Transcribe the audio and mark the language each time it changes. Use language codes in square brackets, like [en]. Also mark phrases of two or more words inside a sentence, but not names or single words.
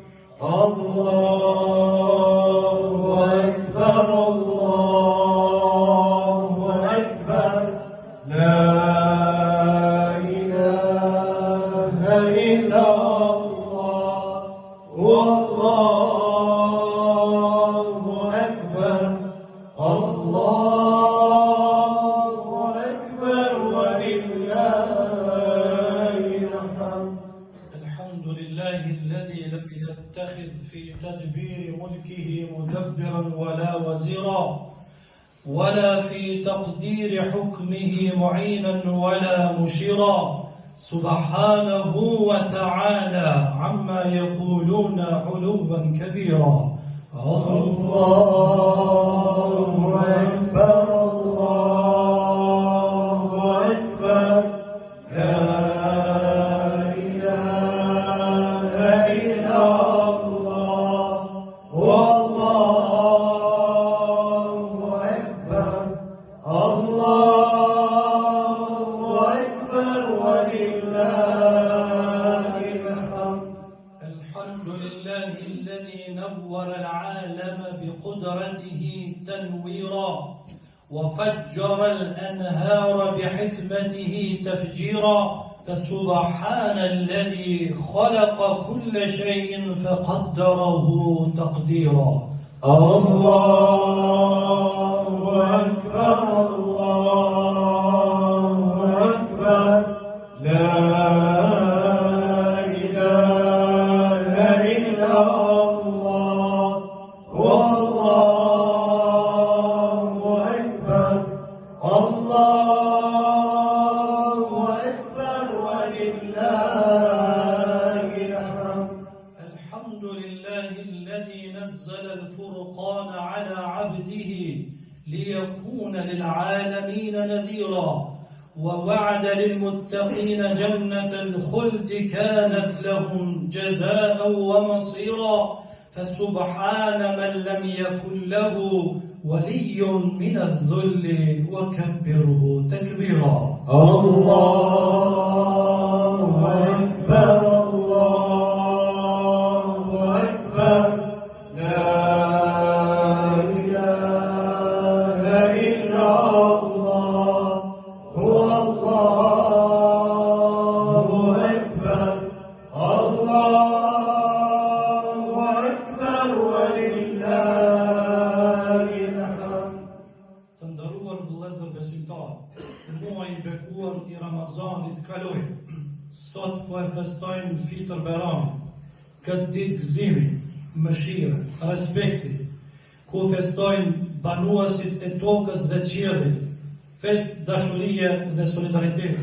[ar] الله أكبر الله أكبر لا إله إلا الله الله أكبر الله أكبر ولله الحمد. الحمد لله الذي لم يتخذ في تدبير ملكه مدبرا ولا وزيرا ولا في تقدير حكمه معينا ولا مشيرا سبحانه وتعالى عما يقولون علوا كبيرا الله أكبر الله أكبر لا إله إلا الله الله أكبر الله أكبر ولله الحمد. الحمد لله الذي نور العالم بقدرته تنويرا وفجر الأنهار بحكمته تفجيرا فسبحان الذي خلق كل شيء فقدره تقديرا الله أكبر الله أكبر لا إله إلا الله الله أكبر الله أكبر ولله الحمد. الحمد لله الذي نزل الفرقان على عبده ليكون للعالمين نذيرا ووعد للمتقين جنة الخلد كانت لهم جزاء ومصيرا فسبحان من لم يكن له ولي من الذل وكبره تكبيرا الله أكبر الله أكبر لا إله إلا الله الله أكبر الله أكبر ولله الحمد. [sq] Të nderuar vëllezër besimtar, muaji i bekuar i Ramazanit kaloi. Sot po e festojmë Fitër Bajramit, këtë ditë gëzimi, mëshire, respekti, ku festojnë banuesit e tokës dhe qiellit, fest dashurie dhe solidariteti.